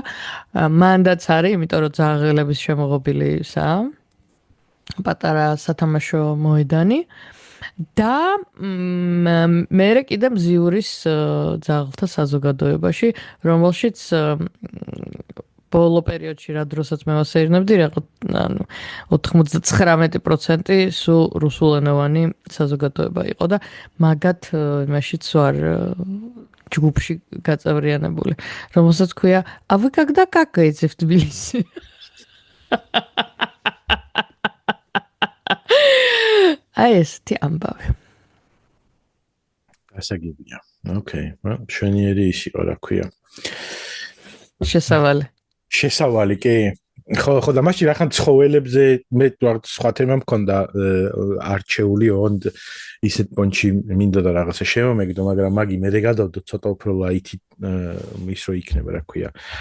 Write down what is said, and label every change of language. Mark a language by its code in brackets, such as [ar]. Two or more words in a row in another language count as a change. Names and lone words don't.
[ka] მანდაც არის, იმიტომ რომ ძაღლების შემოღობილი პატარა სათამაშო მოედანი და მე კიდე მზიურის ძაღლთა საზოგადოებაში, რომელშიც ბოლო პერიოდში რა დროსაც მე ვასეირნებდი, ანუ 99% სულ რუსულენოვანი საზოგადოება იყო და მაგათ იმაშიც ვარ ჯგუფში გაწევრიანებული, რომელსაც ქვია [ru] "А вы когда какаете в Тбилиси?" [ka] აი ესეთი ამბავი. გასაგებია. ოკეი, მშვენიერი ის იყო, რა ქვია. შესავალი კი. ხო და მაშინ რახან ცხოველებზე მე სხვა თემა მქონდა არჩეული, ოღონდ ისეთ პონჩი მინდოდა რაღაცა შევამეგდო, მაგრამ მაგი მე გადავდო ცოტა უფრო ლაითი ის რო იქნება, რა ქვია.